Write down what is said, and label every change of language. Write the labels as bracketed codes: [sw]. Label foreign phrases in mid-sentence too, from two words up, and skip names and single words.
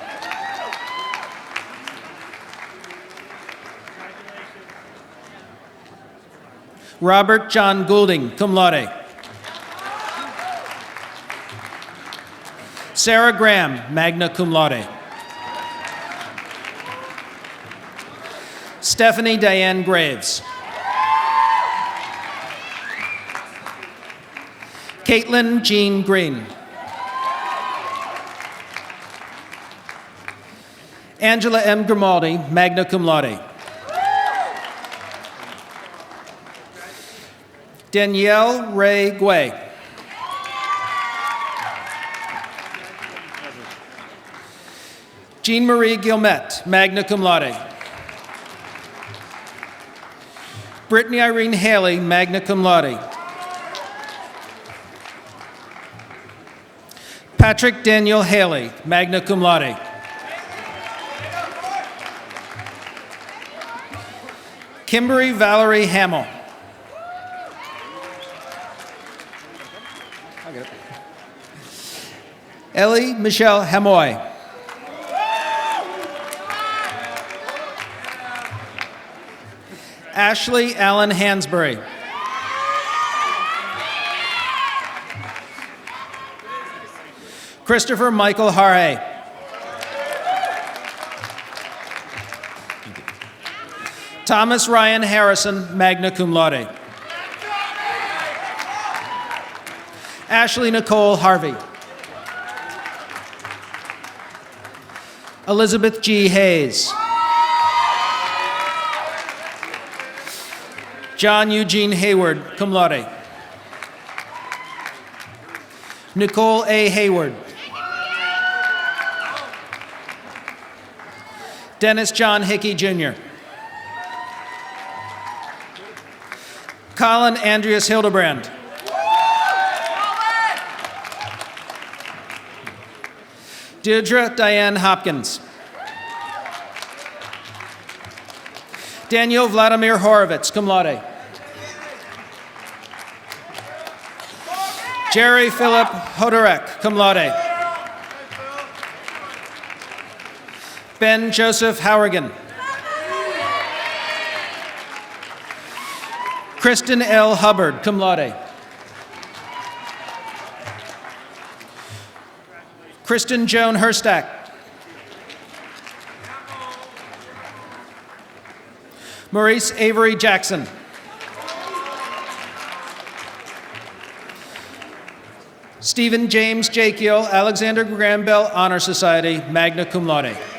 [en] Robert John Goulding, [la] cum laude. [en] Sarah Graham, [la] magna cum laude. [en] Stephanie Diane Graves. Caitlin Jean Green. Angela M. Grimaldi, [la] magna cum laude. [en] Danielle Ray Guay. Jean Marie Guillemette, [la] magna cum laude. [en] Brittany Irene Haley, [la] magna cum laude. [en] Patrick Daniel Haley, [la] magna cum laude. [en] Kimberly Valerie Hamill. Ellie Michelle Hamoy. Ashley Allen Hansberry. Christopher Michael Harhay. Thomas Ryan Harrison, [la] magna cum laude. [en] Ashley Nicole Harvey. Elizabeth G. Hayes. John Eugene Hayward, [la] cum laude. [en] Nicole A. Hayward. Dennis John Hickey, Jr. Colin Andreas Hildebrand. Deirdre Diane Hopkins. Daniel Vladimir Horovitz, [la] cum laude. [en] Jerry Philip Hodorek, [la] cum laude. [en] Ben Joseph Hourigan. Kristen L. Hubbard, [la] cum laude. [en] Kristen Joan Herstack. Maurice Avery Jackson. Stephen James Jakiel, Alexander Graham Bell Honor Society, [la] magna cum laude.